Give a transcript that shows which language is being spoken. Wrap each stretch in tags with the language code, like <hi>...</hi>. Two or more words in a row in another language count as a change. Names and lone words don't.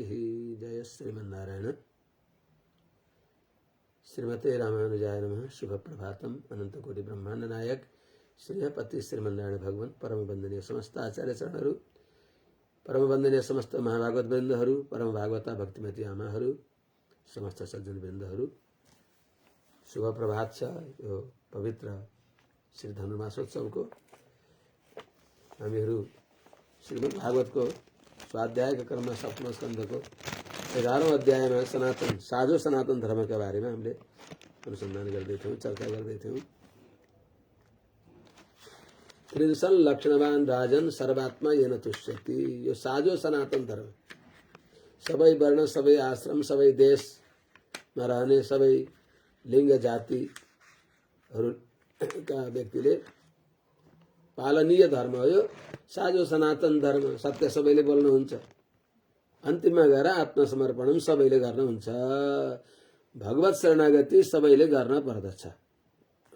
<sa>जय श्रीमन्नारायण। श्रीमते रामानुजाय नमः। शुभ प्रभातम।</sa> <ne>अनंत कोटि ब्रह्मांड नायक श्रीपति श्रीमन्नारायण भगवान परम वंदनीय समस्त आचार्य चरणहरू, परम वंदनीय समस्त महाभागवत वृन्दहरू, परम भागवता भक्तिमती आमाहरू, समस्त सज्जन वृन्दहरू, शुभ प्रभात छ। यो पवित्र श्री धनुर्मासोत्सवको हामीहरू श्रीमद् भागवतको स्वाध्यायका क्रममा 7औं स्कन्धको 11औं अध्यायमा सनातन साझो सनातन धर्मका बारेमा हामीले अनुसन्धान गर्दैथ्यौँ, चर्चा गर्दैथ्यौँ।</ne> <sa>त्रिदशन लक्षणवान राजन सर्वात्मा येन तुष्यति।</sa> <ne>यो साझो सनातन धर्म सबै वर्ण, सबै आश्रम, सबै देशमा रहने सबै लिङ्ग जातिहरूका व्यक्तिले पालनीय धर्म हो। यो साझो सनातन धर्म सत्य सबैले बोल्नुहुन्छ, अन्तिममा गएर आत्मसमर्पण सबैले गर्नुहुन्छ, भगवत शरणागति सबैले गर्न पर्दछ।</ne>